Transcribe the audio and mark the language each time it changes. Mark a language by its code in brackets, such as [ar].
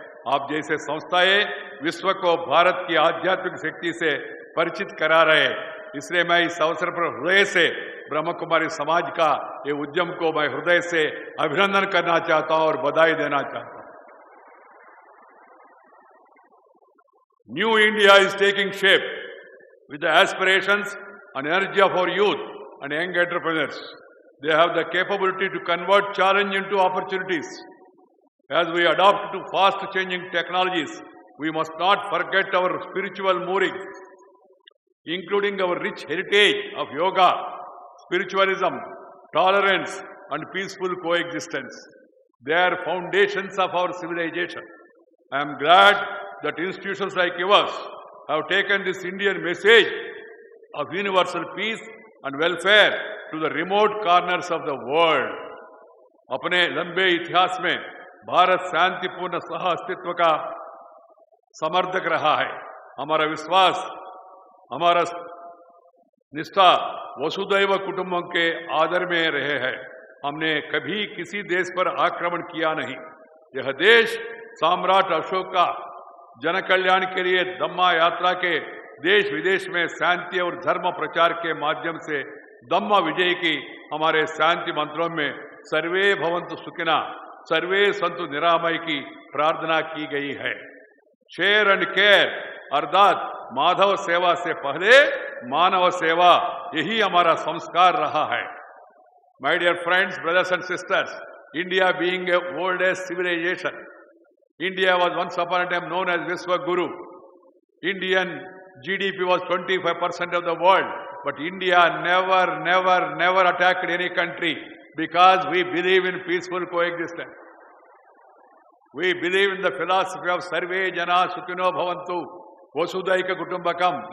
[hi] आप जैसे संस्थाएं विश्व को भारत की आध्यात्मिक शक्ति से परिचित करा रहे हैं। इसलिए मैं इस अवसर पर हृदय से ब्रह्म कुमारी समाज का ये उद्यम को मैं हृदय से अभिनंदन करना चाहता हूं और बधाई देना चाहता हूं। [en] New India is taking shape with the aspirations and energy of our youth and young entrepreneurs. They have the capability to convert challenge into opportunities. As we adapt to fast changing technologies, we must not forget our spiritual moorings, including our rich heritage of yoga, spiritualism, tolerance, and peaceful coexistence. They are foundations of our civilization. I am glad that institutions like yours have taken this Indian message of universal peace and welfare to the remote corners of the world. [hi] अपने लंबे इतिहास में भारत शांतिपूर्ण सह अस्तित्व का समर्थक रहा है। हमारा विश्वास, हमारा निष्ठा वसुदैव कुटुंबम के आदर में रहे हैं। हमने कभी किसी देश पर आक्रमण किया नहीं। यह देश सम्राट अशोक का जन कल्याण के लिए धम्मा यात्रा के देश विदेश में शांति और धर्म प्रचार के माध्यम से धम्म विजय की हमारे शांति मंत्रों में सर्वे भवन्तु सुखिनः, सर्वे सन्तु निरामय की प्रार्थना की गई है। [en] share and care [hi] अर्थात माधव सेवा से पहले मानव सेवा, यही हमारा संस्कार रहा है। [en] My dear friends, brothers and sisters, India being a oldest civilisation, India was once upon a time known as Vishwa Guru. Indian GDP was 25% of the world, but India never attacked any country because we believe in peaceful coexistence. We believe in the philosophy of Sarve Jana Sukhino Bhavantu, Vasudhaika Kutumbakam.